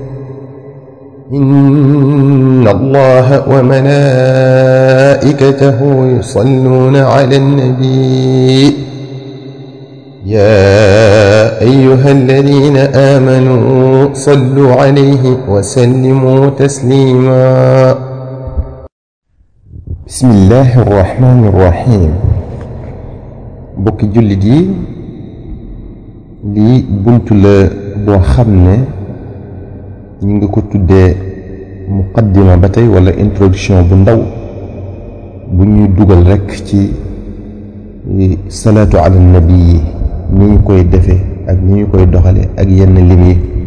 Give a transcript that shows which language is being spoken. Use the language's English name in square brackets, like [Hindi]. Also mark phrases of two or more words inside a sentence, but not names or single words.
[Arabic] إن الله وملائكته يصلون على النبي يا أيها الذين آمنوا صلوا عليه وسلموا تسليما. بسم الله الرحمن الرحيم. [Wolof] bokki jullit yi, lii buntu la boo xam ne ñu ngi ko tuddee muqaddima ba tey wala introduction bu ndaw bu ñuy dugal rekk ci [Arabic] صلاة على النبي [Wolof] yi, ni ñu koy defe ak ni ñu koy doxale ak yenn lim yi.